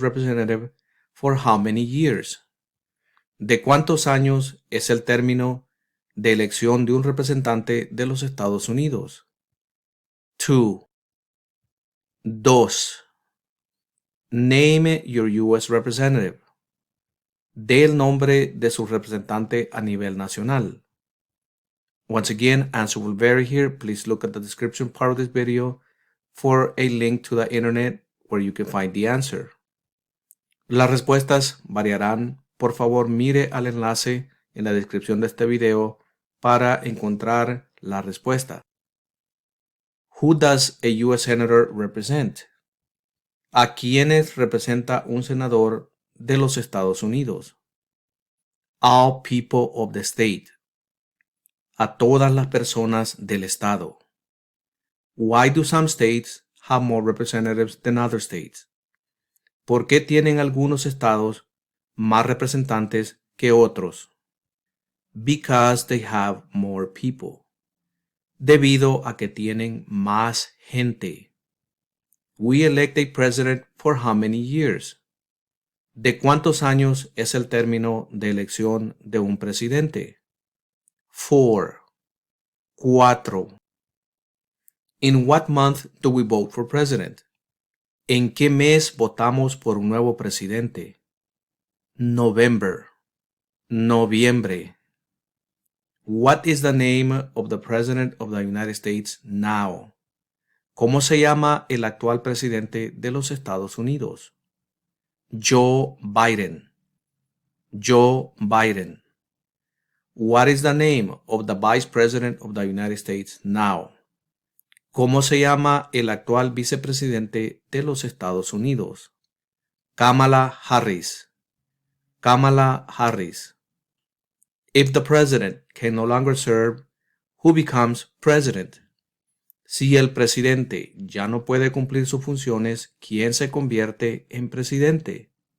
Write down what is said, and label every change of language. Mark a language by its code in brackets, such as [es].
[en] representative for how many years? [es] ¿De cuántos años es el término de elección de un representante de los Estados Unidos? [en] 2. 2. Name your U.S. representative. [es] Dé el nombre de su representante a nivel nacional. [en] Once again, answer will vary here. Please look at the description part of this video for a link to the internet where you can find the answer. [es] Las respuestas variarán. Por favor, mire al enlace en la descripción de este video para encontrar la respuesta. [en] Who does a U.S. Senator represent? [es] ¿A quiénes representa un senador de los Estados Unidos? [en] All people of the state. [es] A todas las personas del estado. [en] Why do some states have more representatives than other states? [es] ¿Por qué tienen algunos estados más representantes que otros? [en] Because they have more people. [es] Debido a que tienen más gente. [en] We elect a president for how many years? [es] ¿De cuántos años es el término de elección de un presidente? [en] 4. 4. In what month do we vote for president? [es] ¿En qué mes votamos por un nuevo presidente? [en] November. Noviembre. What is the name of the President of the United States now? [es] ¿Cómo se llama el actual presidente de los Estados Unidos? [en] Joe Biden. Joe Biden. What is the name of the Vice President of the United States now? [es] ¿Cómo se llama el actual vicepresidente de los Estados Unidos? [en] Kamala Harris. Kamala Harris. If the president can no longer serve, who becomes president? [es] Si el presidente ya no puede cumplir sus funciones, ¿quién se convierte en presidente?